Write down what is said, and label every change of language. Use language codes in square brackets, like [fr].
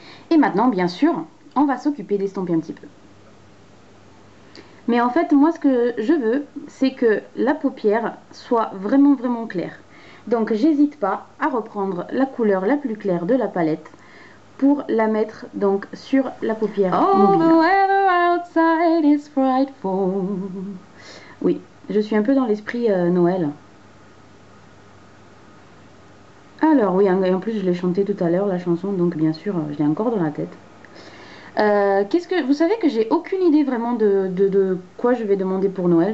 [fr] Et maintenant, bien sûr, on va s'occuper d'estomper un petit peu. Mais en fait, moi, ce que je veux, c'est que la paupière soit vraiment claire. Donc, j'hésite pas à reprendre la couleur la plus claire de la palette pour la mettre donc sur la paupière mobile. [en] The weather outside is frightful. [fr] Oui, je suis un peu dans l'esprit Noël. Alors oui, et en plus je l'ai chanté tout à l'heure la chanson, donc bien sûr je l'ai encore dans la tête. Vous savez que j'ai aucune idée vraiment de quoi je vais demander pour Noël.